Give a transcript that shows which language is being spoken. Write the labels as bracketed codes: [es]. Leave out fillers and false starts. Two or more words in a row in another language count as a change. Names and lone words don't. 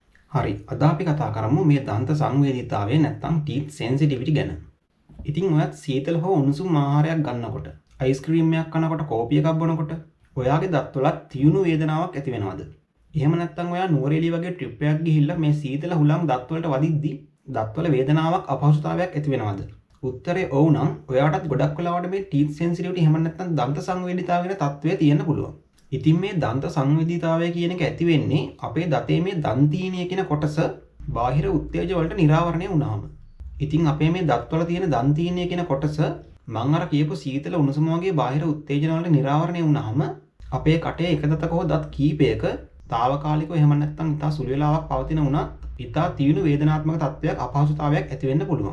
[si] හරි, අද අපි කතා කරමු මේ දන්ත සංවේදීතාවය නැත්නම් [en] teeth sensitivity [si] ගැන. ඉතින් ඔයත් සීතල හෝ උණුසුම් ආහාරයක් ගන්නකොට, අයිස්ක්‍රීම් එකක් කනකොට, කෝපි එකක් බොනකොට ඔයාගේ දත්වල තියුණු වේදනාවක් ඇති වෙනවද? එහෙම නැත්නම් ඔයා නුවරඑළිය වගේ ට්‍රිප් එකක් ගිහිල්ලා මේ සීතල හුලං දත්වලට වදිද්දි දත්වල වේදනාවක් අපහසුතාවයක් ඇති වෙනවද? උත්තරේ ඔව් නම් ඔයාටත් ගොඩක් වෙලාවට මේ [en] teeth sensitivity [si] එහෙම නැත්නම් දන්ත සංවේදීතාවය වෙන තත්ත්වය තියෙන්න පුළුවන්. ඉතින් මේ දන්ත සංවේදීතාවය කියන එක ඇති වෙන්නේ අපේ දතේ මේ දන්තීනය කියන කොටස බාහිර උත්තේජ වලට නිරාවරණය වුණාම. ඉතින් අපේ මේ දත්වල තියෙන දන්තීනය කියන කොටස මං අර කියපු සීතල උණුසුම වගේ බාහිර උත්තේජන වලට නිරාවරණය වුණාම අපේ කටේ එක දතක හෝ දත් කීපයක తాවකාලිකව එහෙම නැත්නම් ඉතා සුළු වේලාවක් පවතින උනත් ඉතා තීව්‍ර වේදනාත්මක තත්ත්වයක් අපහසුතාවයක් ඇති වෙන්න පුළුවන්.